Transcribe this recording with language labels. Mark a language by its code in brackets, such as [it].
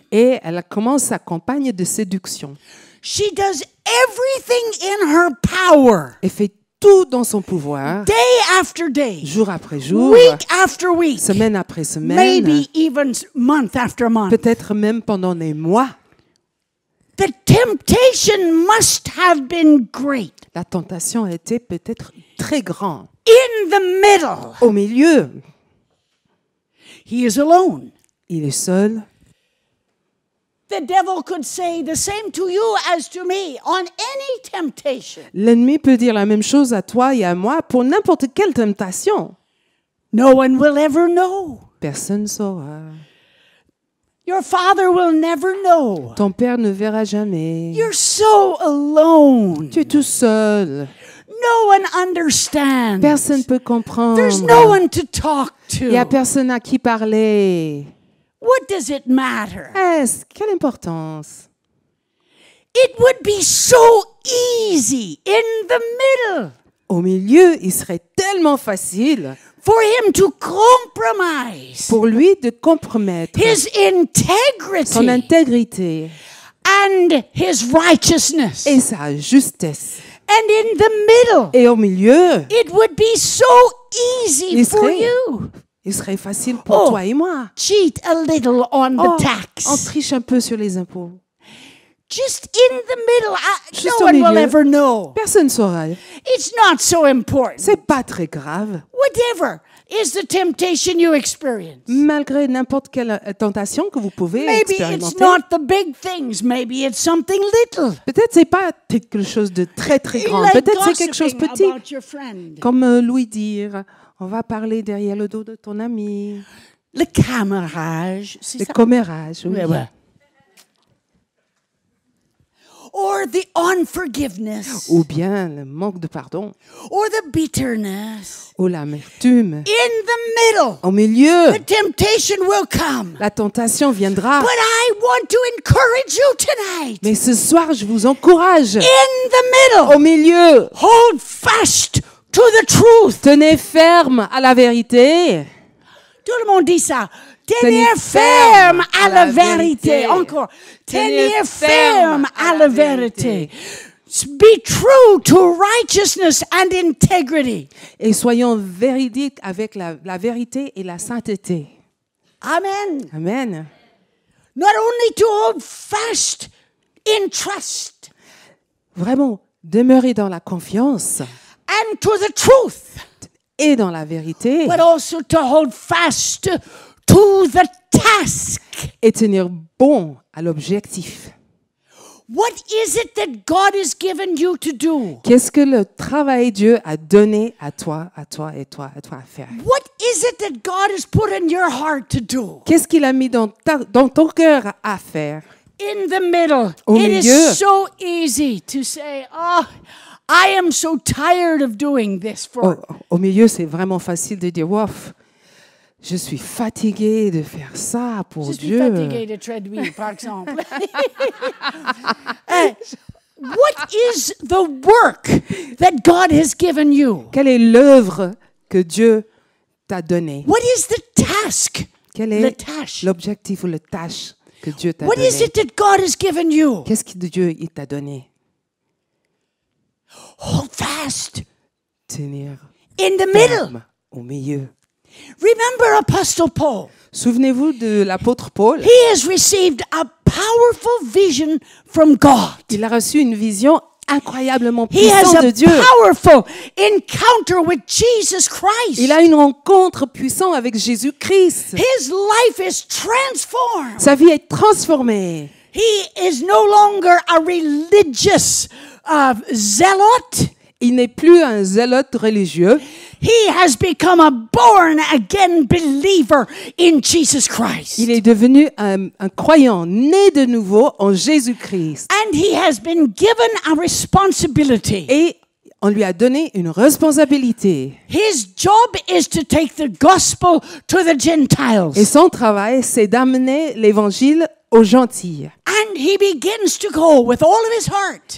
[fr] Et elle commence sa campagne de séduction. [en] She does everything in her power, [fr] Elle fait tout dans son pouvoir, [en] day after day, [fr] jour après jour, [en] week after week, [fr] semaine après semaine, [en] maybe even month after month. [fr] peut-être même pendant des mois. [en] The temptation must have been great. [fr] La tentation a été peut-être très grande. [en] In the middle, [fr] Au milieu, [en] he is alone. [fr] il est seul. [en] The devil could say the same to you as to me on any temptation. [fr] L'ennemi peut dire la même chose à toi et à moi pour n'importe quelle tentation. [en] No one will ever know. [fr] Personne ne saura. [en] Your father will never know. [fr] Ton père ne verra jamais. [en] You're so alone. [fr] Tu es tout seul. [en] No one understands. [fr] Personne ne peut comprendre. [en] There's no one to talk [fr] Il n'y a [en] to. [fr] personne à qui parler. [en] What does it matter? [fr] Quelle importance? [en] It would be so easy in the middle [fr] Au milieu, il serait tellement facile [en] for him to compromise [fr] pour lui de compromettre [en] his [fr] son [en] integrity [fr] intégrité [en] and his righteousness. [fr] et sa justesse. [en] And in the middle, [fr] Et au milieu, [en] it would be so easy for you. [fr] il serait facile pour Oh. toi et moi. [en] Cheat a little on the [fr] On [en] tax. [fr] triche un peu sur les impôts. [en] Just in the middle. [fr] Juste [en] No [fr] au [en] one will [fr] milieu. [en] ever know. [fr] Personne ne saura. [en] It's not so important. [fr] C'est pas très grave. [en] Whatever is the temptation you experience. [fr] Malgré n'importe quelle tentation que vous pouvez [en] Maybe it's [fr] expérimenter. [en] not the big things. Maybe it's something little. [fr] Peut-être c'est pas quelque chose de très très grand. [en] Like [fr] Peut-être c'est quelque chose de [en] gossiping [fr] petit. [en] about your friend. [fr] Comme Louis dire, on va parler derrière le dos de ton ami. Le camarage. C'est Le ça? commérage, oui. Ouais, ouais. [en] Or the unforgiveness. [fr] Ou bien le manque de pardon. [en] Or the bitterness. [fr] Ou l'amertume. [en] In the middle, [fr] Au milieu, [en] the temptation will come. [fr] la tentation viendra. [en] But I want to encourage you tonight. [fr] Mais ce soir, je vous encourage. [en] In the middle, [fr] Au milieu, [en] hold fast to the truth. [fr] tenez ferme à la vérité. Tout le monde dit ça. Tenez Tenir ferme à la vérité. vérité. Encore. Tenez Tenir ferme ferme à à la la vérité. [en] Be true to righteousness and integrity. [fr] Et soyons véridiques avec la vérité et la sainteté. [en] Amen. [fr] Amen. [en] Not only to hold fast in trust [fr] Vraiment, demeurez dans la confiance [en] and to the truth. [fr] et dans la vérité, [en] but also to hold fast to the task. [fr] et tenir bon à l'objectif. [en] What is it that God has given you to do? [fr] Qu'est-ce que le travail Dieu a donné à toi à faire? [en] What is it that God has put in your heart to do? [fr] Qu'est-ce qu'il a mis dans ton cœur à faire? [en] In the middle, [fr] Au [en] it [fr] milieu. [en] is so easy to say, "Oh, I am so tired of doing this for." [fr] Au milieu, c'est vraiment facile de dire, Wouf, je suis fatigué de faire ça pour Je suis Dieu. fatiguée de traduire, par exemple. [en] What is the work that God has given you? [fr] Quelle est l'œuvre que Dieu t'a donnée? [en] What is the task? [fr] Quel [en] The [fr] est [en] task. [fr] l'objectif ou le tâche que Dieu t'a [en] What is [fr] donné? [en] it that God has given you? [fr] Qu'est-ce que Dieu il t'a donné? [en] Hold fast [fr] Tenir [en] in the middle. [fr] ferme au milieu. [en] Remember Apostle Paul. [fr] Souvenez-vous de l'apôtre Paul. [en] He has received a powerful vision from God. [fr] Il a reçu une vision incroyablement [en] He has [fr] puissante de [en] a [fr] Dieu. [en] powerful encounter with Jesus Christ. [fr] Il a une rencontre puissante avec Jésus-Christ. [en] His life is transformed. [fr] Sa vie est transformée. [en] He is no longer a religious zealot. [fr] Il n'est plus un zélote religieux. [en] He has become a born-again believer in Jesus Christ. [fr] Il est devenu un croyant né de nouveau en Jésus-Christ. [en] And he has been given a responsibility. [fr] Et on lui a donné une responsabilité. [en] His job is to take the gospel to the Gentiles. [fr] Et son travail, c'est d'amener l'évangile aux gentils. [en] And he begins to go with all of his heart.